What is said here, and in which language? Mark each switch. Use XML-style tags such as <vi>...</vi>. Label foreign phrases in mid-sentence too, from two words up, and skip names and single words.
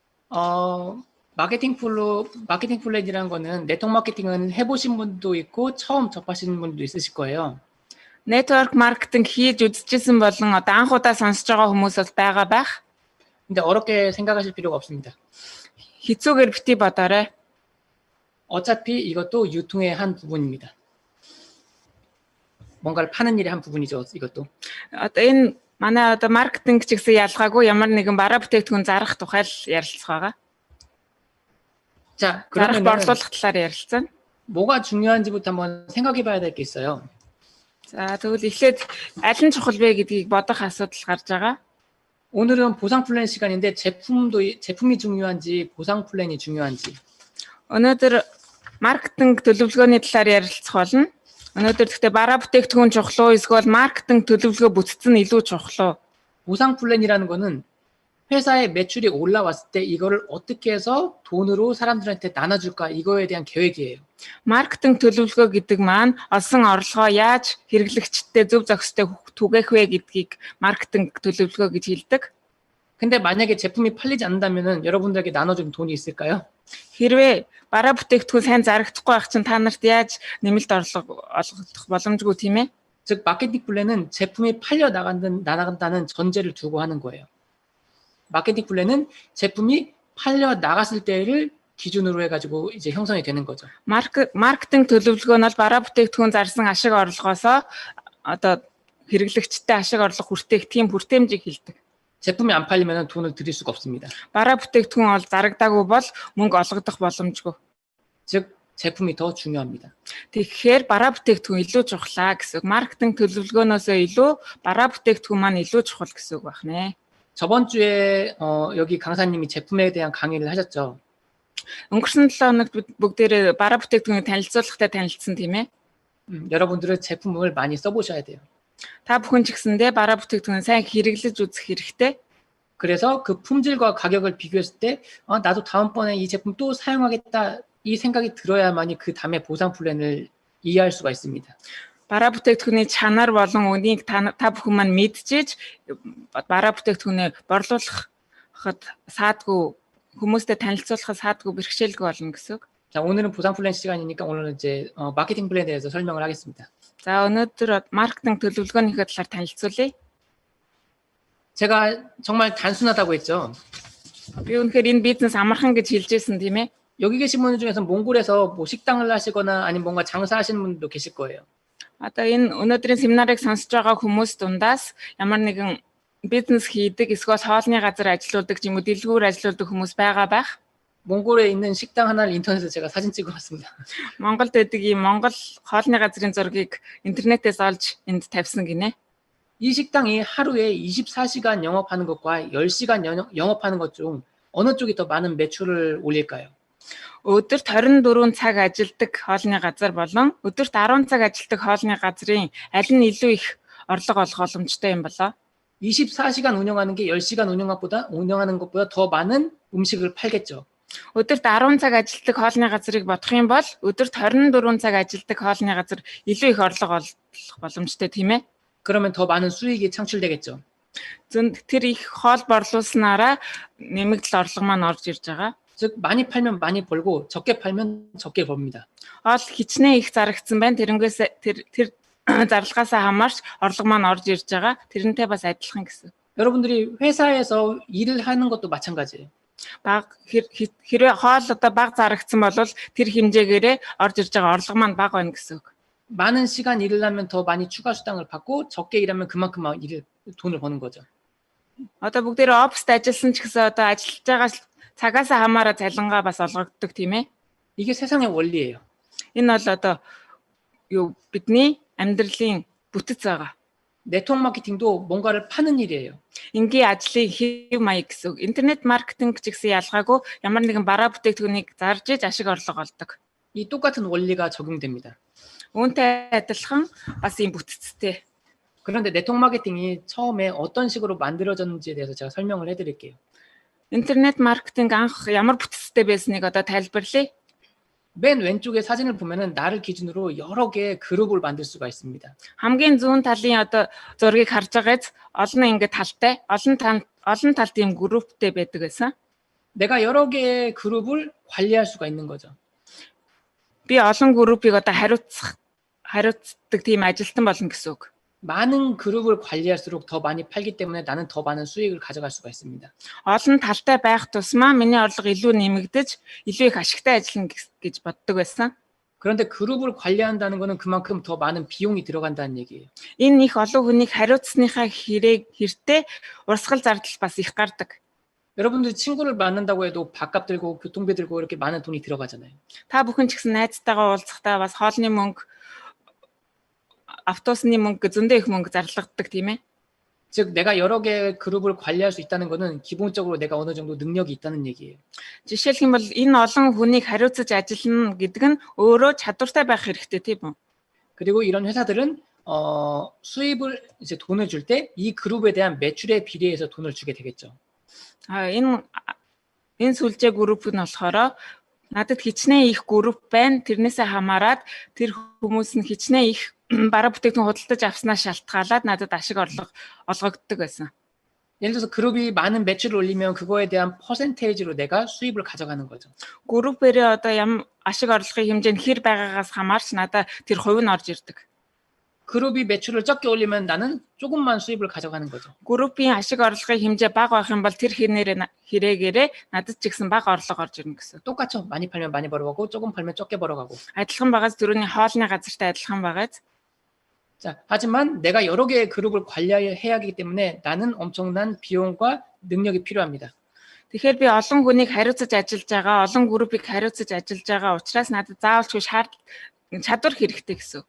<ko>마케팅 플랜이라는 거는 네트워크 마케팅은 해보신 분도 있고 처음 접하시는 분도 있으실 거예요.</ko> <en>Network marketing</en> <mn>хийж үзчихсэн болон одоо анх удаа сонсож байгаа хүмүүс бол байгаа байх.</mn> <ko>근데 어렵게 생각하실 필요가 없습니다.</ko> <mn>Хэцүүгээр бити бодоорой.</mn> <ko>어차피 이것도 유통의 한 부분입니다. 뭔가를 파는 일의 한 부분이죠, 이것도.</ko> <mn>Одоо энэ манай одоо маркетинг ч гэсэн ялгаагүй ямар нэгэн бараа бүтээгдэхүүн зарах тухай л ярилцах байгаа.</mn> <ko>자,</ko> <mn>зарах</mn> <ko>그러면</ko> <mn>борлуулах талаар ярилцсан.</mn> <ko>뭐가 중요한지부터 한번 생각해 봐야 될 게 있어요.</ko> <mn>За тэгвэл эхлээд аль нь чухал вэ гэдгийг бодох асуудал гарч байгаа.</mn> <ko>오늘은 보상 플랜 시간인데 제품이 중요한지 보상 플랜이 중요한지.</ko> <mn>Өнөөдөр маркетинг төлөвлөгөөний талаар ярилцах болно. Өнөөдөр гэхдээ бараа бүтээгдэхүүн чухал уу эсвэл маркетинг төлөвлөгөө бүтцэн илүү чухал уу?</mn> <ko>보상 플랜이라는 거는 회사의 매출이 올라왔을 때 이거를 어떻게 해서 돈으로 사람들한테 나눠줄까 이거에 대한 계획이에요.</ko> <mn>Маркетинг төлөвлөгөө гэдэг маань олсон орлогоо яаж хэрэглэгчдэд зөв зохистой түгээх вэ гэдгийг маркетинг төлөвлөгөө гэж хэлдэг.</mn> <ko>근데 만약에 제품이 팔리지 않는다면은 여러분들에게 나눠준 돈이 있을까요?</ko> <mn>Хэрвээ бараа бүтээгдэхүүн сайн зарагдахгүй байх чинь та нарт яаж нэмэлт орлого олгох боломжгүй тийм ээ?</mn> <ko>즉 마케팅 플랜은 제품이 팔려 나간다는 전제를 두고 하는 거예요. 마케팅 플랜은 제품이 팔려 나갔을 때를 기준으로 해가지고 이제 형성이 되는 거죠.</ko> <mn>마케팅 төлөвлөгөө нь бараа бүтээгдэхүүн зарсан ашиг орлогоосоо одоо хэрэглэгчтэй ашиг орлого хүртээх тийм хүртээмжийг хэлдэг.</mn> <ko>제품이 안 팔리면 돈을 드릴 수가 없습니다.</ko> <mn>бараа бүтээгдэхүүн бол зарагдаагүй бол мөнгө олгодох боломжгүй.</mn> <ko>즉 제품이 더 중요합니다.</ko> <mn>Тэгэхээр бараа бүтээгдэхүүн илүү чухлаа гэсэн. 마케팅 төлөвлөгөөнөөсөө илүү бараа бүтээгдэхүүн маань илүү чухал гэсэн үг байна.</mn> <ko>저번 주에 여기 강사님이 제품에 대한 강의를 하셨죠.</ko> <mn>өнгөрсөн 7 хоногт бүгдээрээ бараа бүтээгдэхүүнийг танилцуулгатай танилцсан тийм ээ.</mn> <ko>여러분들은 제품을 많이 써보셔야 돼요.</ko> <mn>Та бүхэн ч гэсэндээ бараа бүтээгдэхүүн сайн хэрэглэж үзэх хэрэгтэй.</mn> <ko>그래서 그 품질과 가격을 비교했을 때 나도 다음번에 이 제품 또 사용하겠다 이 생각이 들어야만이 그 다음에 보상 플랜을 이해할 수가 있습니다.</ko> <mn>бараа бүтээгдэхүүний чанар болон үнийг та бүхэн маань мэдчихэж бараа бүтээгдэхүүнээ борлуулахад саадгүй хүмүүстэй танилцуулахад саадгүй бэрхшээлгүй болно гэсэн үг.</mn> <ko>자, 오늘은 보상 플랜 시간이니까 오늘은 이제 마케팅 플랜에 대해서 설명을 하겠습니다.</ko> <mn>За өнөөдөр маркетинг төлөвлөгөөнийхөө талаар танилцуулъя.</mn> <ko>제가 정말 단순하다고 했죠.</ko> <mn>Би үнэхээр энэ бизнес амархан гэж хэлжсэн тийм ээ.</mn> <ko>여기 계신 분들 중에서 몽골에서 뭐 식당을 하시거나 아니면 뭔가 장사하시는 분도 계실 거예요.</ko> <mn>Одоо энэ өнөөдрийн семинарыг сонсож байгаа хүмүүс дундаас ямар нэгэн бизнес хийдэг эсвэл хоолны газар ажилладаг ч юм уу дэлгүүр ажилладаг хүмүүс байгаа байх.</mn> <ko>몽골에 있는 식당 하나를 인터넷에서 제가 사진 찍어봤습니다.</ko> <mn>Монголд байдаг ийм Монгол хоолны газрын зургийг интернетээс олж энд тавьсан гинэ.</mn> <ko>이 식당이 하루에 24시간 영업하는 것과 10시간 영업하는 것 중 어느 쪽이 더 많은 매출을 올릴까요?</ko> <mn>Өдөрт 24 цаг ажилладаг хоолны газар болон өдөрт 10 цаг ажилладаг хоолны газрын аль нь илүү их орлого олох боломжтой юм болоо?</mn> <ko>24시간 운영하는 게 10시간 운영하는 것보다 더 많은 음식을 팔겠죠.</ko> <mn>өдөрт 10 цаг ажилладаг хоолны газрыг бодох юм бол өдөрт 24 цаг ажилладаг хоолны газар илүү их орлого олох боломжтой тийм ээ?</mn> <ko>그러면 더 많은 수익이 창출되겠죠.</ko> <mn>Тэр их хоол борлуулснараа нэмэгдэл орлого маань орж ирж байгаа. 즉 많이 팔면 많이 벌고 적게 팔면 적게 벌입니다. Хоол хичнээн их зарагдсан байна. Тэрнгээс тэр зарлагаасаа хамаарч орлого маань орж ирж байгаа. Тэрнтэй бас адилхан гэсэн.</mn> <ko>여러분들이 회사에서 일을 하는 것도 마찬가지예요.</ko> <mn>хэрвээ хоол одоо бага зарагдсан бол тэр хэмжээгээрээ орж ирж байгаа орлого маань бага байна гэсэн үг.</mn> <ko>많은 시간 일을 하면 더 많이 추가 수당을 받고 적게 일하면 그만큼 돈을 버는 거죠.</ko> <mn>Одоо бүгдээрээ оффист ажилласан ч гэсэн одоо ажиллаж байгаа цагаасаа хамаараа цалингаа бас олгогддог тийм ээ.</mn> <ko>이게 세상의 원리예요.</ko> <mn>Энэ бол одоо бидний амьдралын бүтэц байгаа.</mn> <ko>네트워크 마케팅도 뭔가를 파는 일이에요.</ko> <mn>Ингийн ажлын хэв маяг гэсэн үг. Интернет маркетинг ч гэсэн ялгаагүй ямар нэгэн бараа бүтээгдэхүүнийг зарж иж ашиг орлого олдог.</mn> <ko>이 똑같은 원리가 적용됩니다.</ko> <mn>Үүнтэй адилхан бас ийм бүтцтэй.</mn> <ko>그런데 네트워크 마케팅이 처음에 어떤 식으로 만들어졌는지에 대해서 제가 설명을 해드릴게요.</ko> <mn>интернет маркетинг анх ямар бүтцтэй байсныг одоо тайлбарлая.</mn> <ko>맨 왼쪽에 사진을 보면은 나를 기준으로 여러 개의 그룹을 만들 수가 있습니다.</ko> <mn>хамгийн зүүн талын одоо зургийг харж байгаач олон ингэ талтай олон талт ийм групптэй байдаг гэсэн.</mn> <ko>내가 여러 개의 그룹을 관리할 수가 있는 거죠.</ko> <mn>Би олон группийг одоо хариуцдаг тийм ажилтан болно гэсэн үг.</mn> <ko>많은 그룹을 관리할수록 더 많이 팔기 때문에 나는 더 많은 수익을 가져갈 수가 있습니다.</ko> <mn>Олон талтай байх тусмаа миний орлого илүү нэмэгдэж, илүү их ашигтай ажиллана гэж боддог байсан.</mn> <ko>그런데 그룹을 관리한다는 것은 그만큼 더 많은 비용이 들어간다는 얘기예요.</ko> <mn>Энэ их олон хүнийг хариуцсныхаа хэрэг урсгал зардал бас их гардаг.</mn> <ko>여러분들 친구를 만난다고 해도 밥값 들고 교통비 들고 이렇게 많은 돈이 들어가잖아요.</ko> <mn>Та бүхэн ч гэсэн найзтайгаа уулзахдаа бас хоолны мөнгө, автобусны мөнгө, зөндөө их мөнгө зарлагддаг тийм ээ.</mn> <ko>즉 내가 여러 개의 그룹을 관리할 수 있다는 것은 기본적으로 내가 어느 정도 능력이 있다는 얘기예요.</ko> <mn>Жишээлх юм бол энэ олон хүнийг хариуцаж ажиллана гэдэг нь өөрөө чадвартай байх хэрэгтэй тийм үү?</mn> <ko>그리고 이런 회사들은 수입을 이제 돈을 줄 때 이 그룹에 대한 매출에 비례해서 돈을 주게 되겠죠.</ko> <mn>Энэ сүлжээ групп нь болохоор надад хичнээн их групп байна. Тэрнээсээ хамаарат тэр хүмүүс нь хичнээн их бараа бүтээгдэхүүн худалдаж авснаас шалтгаалаад надад ашиг орлого олгогддог байсан.</mn> <ko>예를 들어서 그룹이 많은 매출을 올리면 그거에 대한 퍼센테이지로 내가 수입을 가져가는 거죠.</ko> <mn>Группээрээ одоо ашиг орлогын хэмжээ нь хэр байгаагаас хамаарч надад тэр хувь нь орж ирдэг.</mn> <ko>그룹이 매출을 적게 올리면 나는 조금만 수입을 가져가는 거죠.</ko> <mn>Группийн ашиг орлогын хэмжээ бага байх юм бол тэр хэрэгээрээ надад ч гэсэн бага орлого орж ирнэ гэсэн.</mn> <ko>똑같죠. 많이 팔면 많이 벌어가고 조금 팔면 적게 벌어가고.</ko> <mn>Адилхан байгаас түрүүний хоолны газартай адилхан байгаас.</mn> <ko>자, 하지만 내가 여러 개의 그룹을 관리해야 하기 때문에 나는 엄청난 비용과 능력이 필요합니다.</ko> <mn>Тэгэхээр би олон хүнийг хариуцаж ажиллаж байгаа, олон группийг хариуцаж ажиллаж байгаа учраас надад заавалчгүй чадвар хэрэгтэй гэсэн үг.</mn>